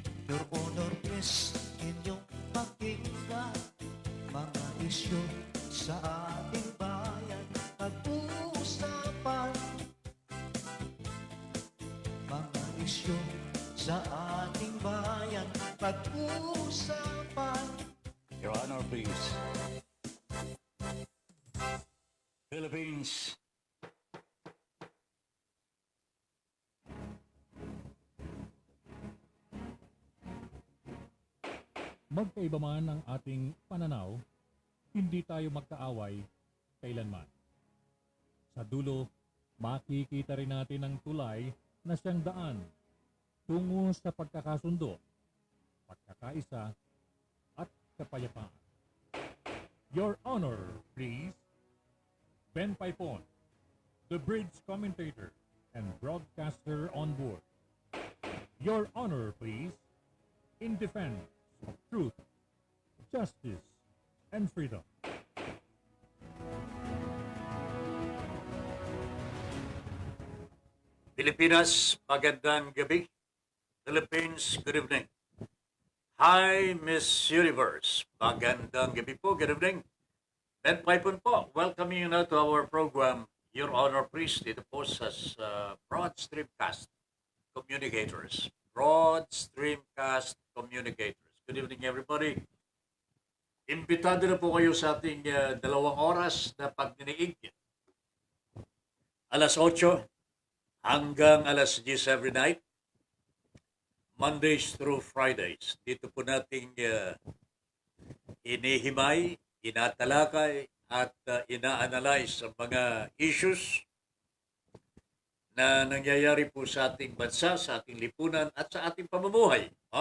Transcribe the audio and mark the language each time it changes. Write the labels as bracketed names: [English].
[Filipino] Your Honor, please, inyong pakinggan. Mga isyu sa ating bayan, pag-uusapan. Mga isyu sa ating bayan, pag-uusapan. [English] Your Honor, please. Philippines. [Filipino] Magkaiba man ang ating pananaw, hindi tayo magkaaway kailanman. Sa dulo, makikita rin natin ang tulay na siyang daan tungo sa pagkakasundo, pagkakaisa, at kapayapaan. [English] Your Honor, please. Ben Paipon, the bridge commentator and broadcaster on board. Your Honor, please. In defense of truth, justice, and freedom. [Filipino] Pilipinas, magandang gabi. [English] Philippines, good evening. [Filipino] Hi, Miss Universe. Magandang gabi po. [English] Good evening. [Filipino] Ben Paipon po. [English] Welcoming you now to our program, Your Honor, please. [Filipino] Dito po sa [English] Broad Streamcast Communicators. Broad Streamcast Communicators. Good evening, everybody. [Filipino] Imbitado na po kayo sa ating 2 oras na pagdiniig. Alas 8 hanggang alas 10 [English] every night. Mondays through Fridays. [Filipino] Dito po nating inihimay, inatalakay, at ina-analyze ang mga issues na nangyayari po sa ating bansa, sa ating lipunan, at sa ating pamumuhay.